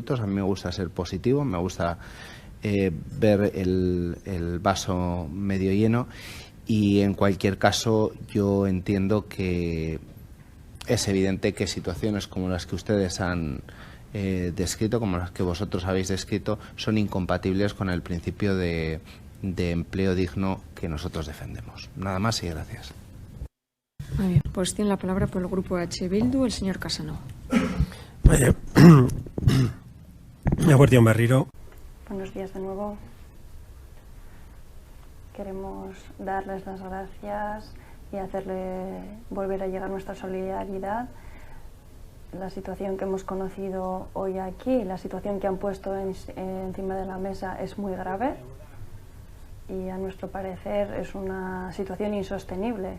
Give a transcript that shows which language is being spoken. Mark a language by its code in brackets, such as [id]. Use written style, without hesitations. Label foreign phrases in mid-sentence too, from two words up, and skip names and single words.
[es] A mí me gusta ser positivo, me gusta ver el vaso medio lleno, y en cualquier caso yo entiendo que es evidente que situaciones como las que ustedes han descrito, como las que vosotros habéis descrito, son incompatibles con el principio de empleo digno que nosotros defendemos. Nada más y gracias. Muy bien, pues tiene la palabra por el Grupo H. Bildu el señor Casanova. [eu] Eguerdi on berriro. [es] Buenos días de nuevo. Queremos darles las gracias y hacerle volver a llegar nuestra solidaridad. La situación que hemos conocido hoy aquí, la situación que han puesto encima de la mesa es muy grave y a nuestro parecer es una situación insostenible.